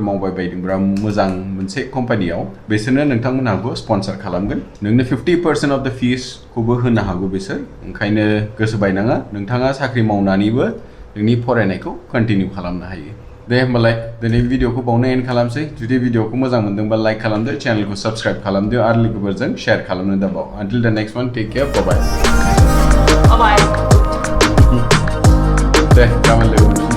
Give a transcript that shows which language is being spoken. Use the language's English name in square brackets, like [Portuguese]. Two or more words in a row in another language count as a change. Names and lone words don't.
[Bodo] मावबाय बायदोंब्ला मोजां मोनसे कम्पानियाव बिसोरनो नोंथांमोनहाबो स्पन्सर खालामगोन नोंनो [English] 50% of the fees [Bodo] होनो हागौ बिसोर ओंखायनो गोसो बायनाङा नोंथाङा साख्रि मावनानैबो नोंनि फरायनायखौ कन्टिनिउ खालामनो हायो दे होमबालाय दिनै भिडिअखौ बावनो एन्ड खालामसै जुदि भिडिअखौ मोजां मोनदोंबा लाइक खालामदो चेनेलखौ साबस्क्राइब खालामदो आरो लोगोफोरजों शेयार खालामनो दाबाव [English] until the next one take care bye bye Bye bye. [Bodo] दे गाबोन लोगो